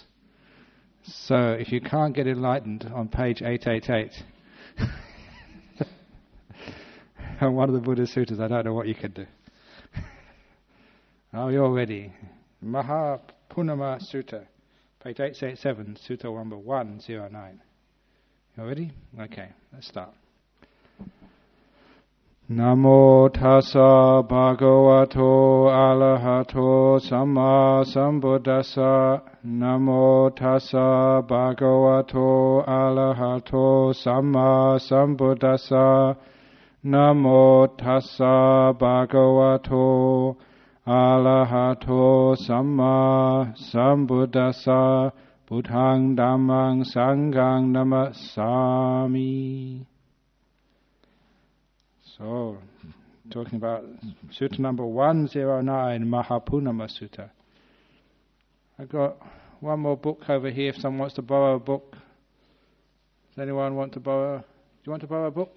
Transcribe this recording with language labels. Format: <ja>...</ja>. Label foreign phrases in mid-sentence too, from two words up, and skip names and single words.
<en>So, if you can't get enlightened on page 888, on one of the Buddha's suttas, I don't know what you can do. Are you all ready? Mahapunnama Sutta. Page 887, Sutta number 109. You ready? Okay, let's start.</en> <pi>Namo tassa bhagavato arahato samma sambuddhassa. Namo tassa bhagavato arahato samma sambuddhassa. Namo tassa bhagavato arahato samma sambuddhassa. Buddhang dhammang sanghang namasami.</pi> <en>So, talking about Sutta number 109, Mahapunnama Sutta. I've got one more book over here if someone wants to borrow a book. Does anyone want to borrow? Do you want to borrow a book?</en>